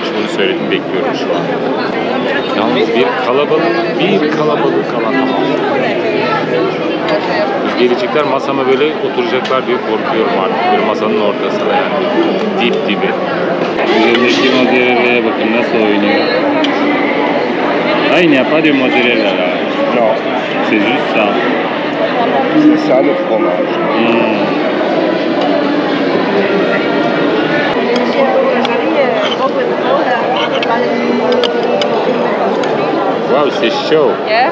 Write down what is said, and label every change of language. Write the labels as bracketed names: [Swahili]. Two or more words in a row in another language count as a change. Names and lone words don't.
[Turkish] Bunu söyledim, bekliyorum şu an. Yalnız bir kalabalık kalan tamam. Gelecekler masama böyle oturacaklar diye korkuyorum artık. Böyle masanın ortasında yani. Dip dibi. Üzerindeki mozzarella'ya bakın nasıl oynuyor. Aynı yapar ya mozzarella. [French] No, C'est juste ça. c'est ça le fromage. Wow, c'est chaud. Yeah.